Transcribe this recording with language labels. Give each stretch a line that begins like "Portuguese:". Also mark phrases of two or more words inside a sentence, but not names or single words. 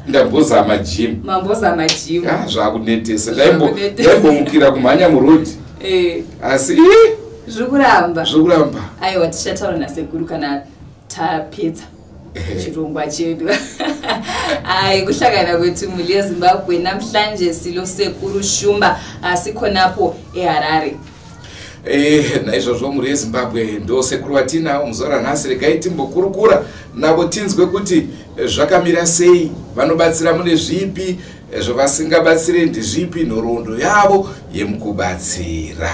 Shona: Ndambozama gym. Mambozama gym. Zvakunetesa. Ndaimbomukira kumhanya murodhi. Asi zviri kuramba. Zviri kuramba. Aiwa tichataura nasekuru kana tapedza chirongwa chedu.
North Ndebele: Kuhlangana kwethu muli yeZimbabwe namhlanje silo sekuru Shumba sikhonapo eHarare.
Shona: Naizvozvo muri yeZimbabwe ndo sekuru watinawo muzora nhasi regai timbokurukura navo tinzwe kuti zvakamira sei, vanobatsira mune zvipi, zvavasingabatsire ndezvipi, nhoroondo yavo yemukubatsira.